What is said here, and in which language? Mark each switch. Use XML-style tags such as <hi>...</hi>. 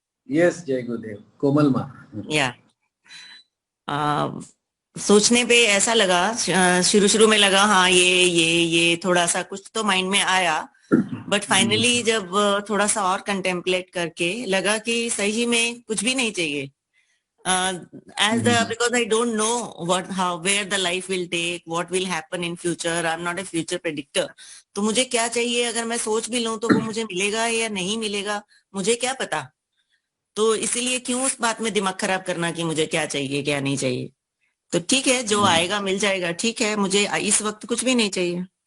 <hi>Yes, जय गुरुदेव। कोमल माँ, या सोचने पे ऐसा लगा, शुरू में लगा हाँ ये थोड़ा सा कुछ तो माइंड में आया, बट फाइनली जब थोड़ा सा और कंटेम्पलेट करके लगा कि सही में कुछ भी नहीं चाहिए।</hi> <en>because I don't know where the life will take, what will happen in future. I'm not a future predictor.</en> <hi>तो मुझे क्या चाहिए, अगर मैं सोच भी लूं तो वो मुझे मिलेगा या नहीं मिलेगा, मुझे क्या पता। तो इसीलिए क्यों उस बात में दिमाग खराब करना कि मुझे क्या चाहिए क्या नहीं चाहिए। तो ठीक है, जो आएगा मिल जाएगा, ठीक है, मुझे इस वक्त कुछ भी नहीं चाहिए।</hi>